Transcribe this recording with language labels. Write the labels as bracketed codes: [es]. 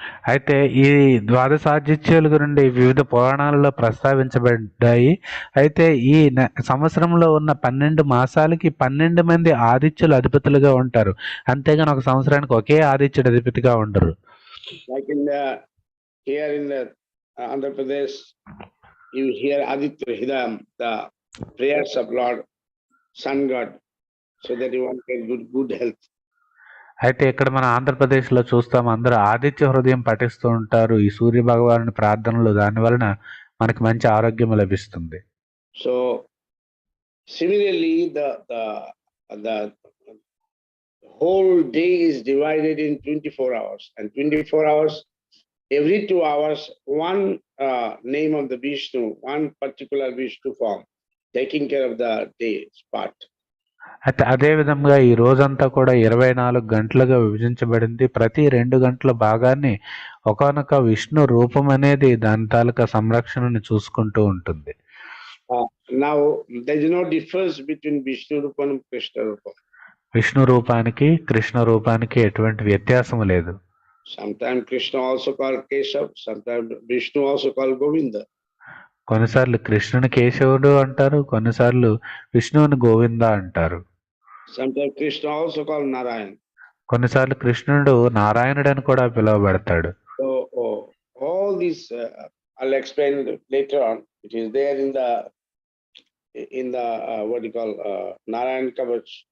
[te] అయితే ఈ ద్వాదశాదిత్యుల గురించి వివిధ పురాణాలలో ప్రస్తావించబడ్డాయి. అయితే ఈ సంవత్సరంలో ఉన్న 12 మాసాలకి 12 మంది ఆదిత్యులు అధిపతులుగా ఉంటారు, అంతేగాని ఒక సంవత్సరానికి ఒకే ఆదిత్యుడు అధిపతిగా ఉండరు. [en] Like here in the Andhra Pradesh, you hear Aditya Hridayam, the prayers of Lord Sun God, so that you want to get good health. [te] అయితే ఇక్కడ మన ఆంధ్రప్రదేశ్లో చూస్తాం, అందరూ ఆదిత్య హృదయం పఠిస్తూ ఉంటారు ఈ సూర్య భగవానుని ప్రార్థనలు, దాని వలన మనకి మంచి ఆరోగ్యం లభిస్తుంది. [en] So similarly the whole day is divided in 24 hours, and 24 hours, every 2 hours one name of the Vishnu, one particular Vishnu form taking care of the day's part. [te] అయితే అదే విధంగా ఈ రోజంతా కూడా 24 గంటలుగా విభజించబడింది. ప్రతి 2 గంటల భాగాన్ని ఒకనొక విష్ణు రూపం అనేది దాని తాలూకా సంరక్షణని చూసుకుంటూ ఉంటుంది. [en] Now there is no difference between Vishnu Rupam and Krishna Rupam. [te] Vishnu రూపానికి కృష్ణ రూపానికి ఎటువంటి వ్యత్యాసం లేదు. [en] Sometimes Krishna also called Keshav, sometimes Vishnu also called Govinda. [te] కొన్నిసార్లు కృష్ణుని కేశవుడు అంటారు, కొన్నిసార్లు విష్ణువుని గోవింద అంటారు. [en] Sometimes Krishna also called Narayan. [te] కొన్నిసార్లు కృష్ణుడు నారాయణుడు అని కూడా పిలువబడతాడు. [en] So all these I'll explain later on. It is there in the what you call Narayan Kavach.